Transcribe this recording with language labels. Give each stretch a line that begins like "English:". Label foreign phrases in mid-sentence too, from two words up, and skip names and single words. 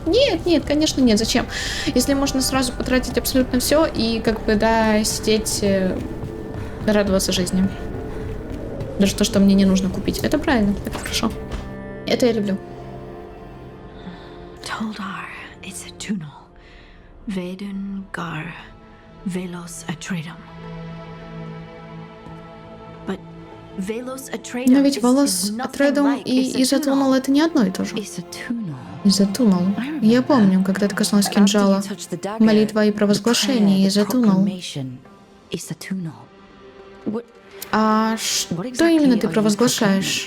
Russian: Нет, конечно, нет. Зачем? Если можно сразу потратить абсолютно все и, как бы, да, сидеть, радоваться жизни. Даже то, что мне не нужно купить. Это правильно, это хорошо. Это я люблю.
English: Toldar, it's a tunnel. Veden gar velos atredum. But velos atredum.
Russian: Но ведь волос Атредум и Изотунал это не одно и то же. Изотунал. Я помню, когда ты коснулась кинжала. Молитва и провозглашение Изотунал. А что именно ты провозглашаешь?